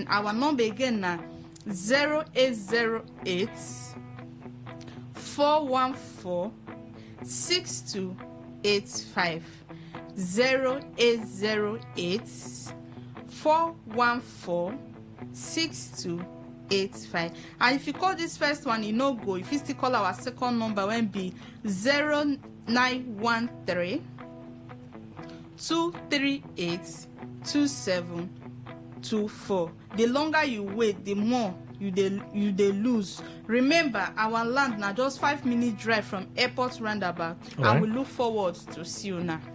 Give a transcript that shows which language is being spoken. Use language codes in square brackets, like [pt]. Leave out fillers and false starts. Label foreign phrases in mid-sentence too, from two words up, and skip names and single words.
[pcm] Our number again na 0808 414 6285. 0808 414 6285. And if you call this first one, you no go. If you still call our second number, when be 0913 238 2724. The longer you wait, the more you dey lose. Remember, our land now just 5-minute drive from airport roundabout, and we look forward to see you now.